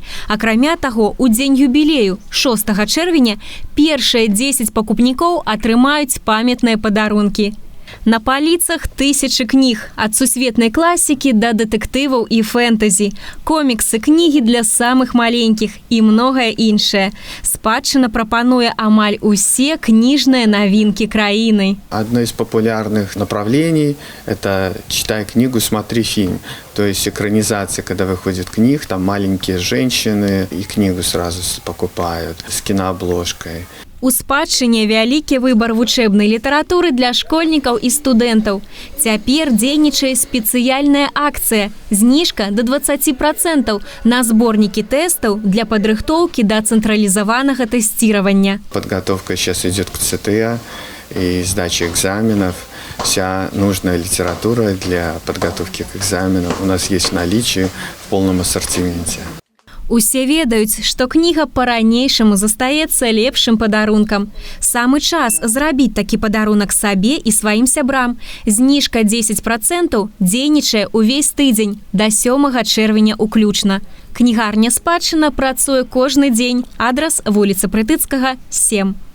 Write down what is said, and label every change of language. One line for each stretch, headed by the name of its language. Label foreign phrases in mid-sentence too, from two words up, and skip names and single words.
Belarusian: Акрамя таго, у дзень юбілею, 6 чэрвеня, першыя 10 пакупнікоў атрымаюць памятныя падарункі. На паліцах тысячы кніг, ад сусветнай класікі да дэтэктываў і фэнтэзі, коміксы, кнігі для самых маленькіх і многае іншае. «Спадчына» прапануе амаль усе
Russian: книжные новинки
Belarusian: краины.
Russian: Одно из популярных направлений – это «Читай книгу, смотри фильм». То есть экранизация, когда выходит книг, там маленькие женщины и книгу сразу покупают с кинообложкой.
Belarusian: У «Спадчыне» вялікі выбар вучэбнай літаратуры для школьнікаў і студэнтаў. Цяпер дзейнічае спецыяльная акцыя – зніжка до 20% на зборнікі тэстаў для падрыхтоўкі да цэнтралізаванага тэсціравання.
Russian: Подготовка сейчас идет к ЦТА и сдаче экзаменов. Вся нужная литература для подготовки к экзаменам у нас есть в наличии в полном ассортименте.
Belarusian: Усе ведаюць, што кніга па-ранейшаму застаецца лепшым падарункам. Самы час зрабіць такі падарунак сабе і сваім сябрам. Зніжка 10% дзейнічае ўвесь тыдзень да 7 чэрвеня уключна. Кнігарня «Спадчына» працуе кожны дзень. Адрас вуліца Прытыцкага, 7.